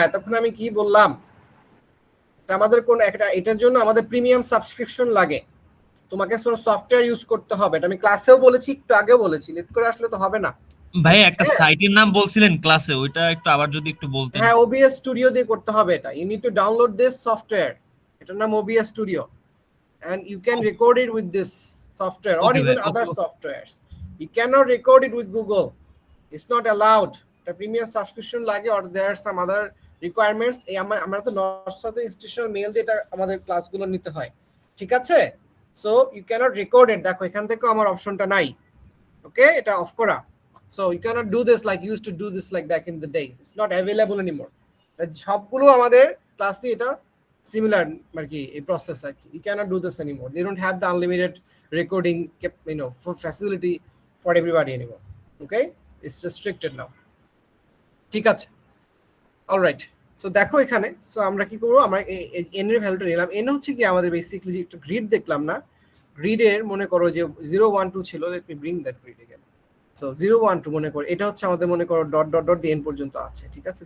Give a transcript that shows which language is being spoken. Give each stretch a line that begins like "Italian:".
Bangla: এতক্ষণ আমি কি বললাম, আমাদের কোন একটা, এটার জন্য আমাদের প্রিমিয়াম সাবস্ক্রিপশন লাগে, তোমাকে সফটওয়্যার ইউজ করতে হবে। এটা আমি ক্লাসেও বলেছি, একটু আগেও বলেছি, লেট করে আসলে তো হবে না। ভাই একটা সাইটের নাম বলছিলেন ক্লাসে, ওইটা একটু আবার যদি একটু বলতেন। হ্যাঁ, OBS স্টুডিও দিয়ে করতে হবে এটা।
English: you need to download this software,
Bangla: এটার নাম
English: OBS studio, and you can record it with this software or even other softwares. You cannot record it with Google, it's not allowed. The premium subscription লাগে, or there are some other requirements.
Bangla: এই আমরা তো north south institutional mail দিয়ে আমাদের ক্লাসগুলো নিতে হয়, ঠিক আছে।
English: So you cannot record it.
Bangla: দেখো এখান থেকে আমার অপশনটা নাই, ওকে, এটা অফ করা।
English: So you cannot do this like use to do this like back in the days, it's not available anymore.
Bangla: সবগুলো আমাদের ক্লাসে এটা similar আর কি, এই প্রসেস আর কি।
English: You cannot do this anymore. They don't have the unlimited recording, for facility for everybody anymore. Okay, it's restricted now.
Bangla: ঠিক আছে, alright. So দেখো এখানে, সো আমরা কি করবো, আমরা n এর ভ্যালুটা নিলাম। n হচ্ছে কি আমাদের বেসিক্যালি যে একটা গ্রিড দেখলাম না, গ্রিডের মনে করো যে 0 1 2 ছিল,
English: Let me bring that grid again.
Bangla: So 0 1 2 মনে করো এটা হচ্ছে আমাদের, মনে করো ডট ডট ডট দিয়ে n পর্যন্ত আছে, ঠিক আছে।